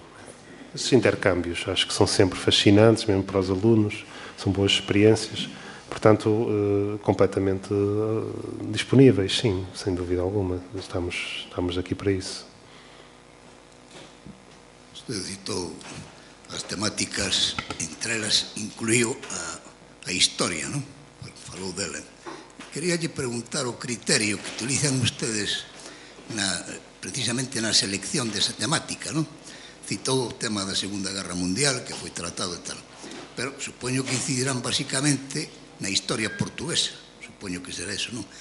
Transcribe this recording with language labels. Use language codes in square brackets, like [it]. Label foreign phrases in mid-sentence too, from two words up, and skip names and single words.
[pt] Esses intercâmbios acho que são sempre fascinantes, mesmo para os alunos, são boas experiências, portanto, completamente disponíveis, sim, sem dúvida alguma. Estamos aqui para isso. [gl] Usted citou as temáticas, entre elas incluiu a historia, non? Falou dela. Quería lle preguntar o criterio que utilizan ustedes precisamente na selección desa temática, non? Citou o tema da Segunda Guerra Mundial, que foi tratado e tal, pero supoño que incidirán basicamente na historia portuguesa, supoño que será eso, non?